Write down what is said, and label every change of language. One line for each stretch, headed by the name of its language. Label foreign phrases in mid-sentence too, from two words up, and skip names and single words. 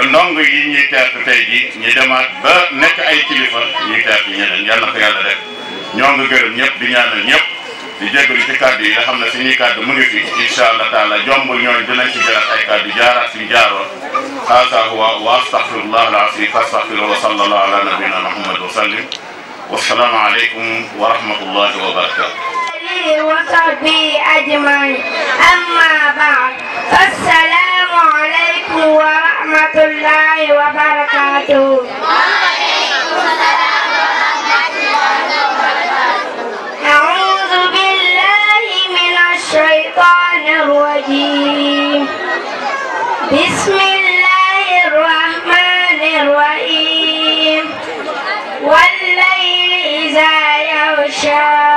Wolof: ndongo yi ñuy teertu tey ji ñu demaat ba nekk ay kilifa ñuy teertu ñeneen yal na ko yàlla def ñoo ngi gërëm ñëpp di ñaanal ñëpp di jégalu ci kàddu yi nga xam ne suñuy kàddu mu ngi fi
Arabic: إن شاء الله تعالى
Wolof: jombul ñooñu dinañ ci jëlaat ay kàddu jaaraat fi jaaroon
Arabic: هذا هو وأستغفر الله العظيم فاستغفروه وصلى الله على نبينا محمد وسلم والسلام عليكم ورحمة الله وبركاته وصحبه أجمعين أما بعد فالسلام عليكم ورحمة الله وبركاته. أعوذ بالله من الشيطان الرجيم بسم الله الرحمن الرحيم والليل إذا يغشى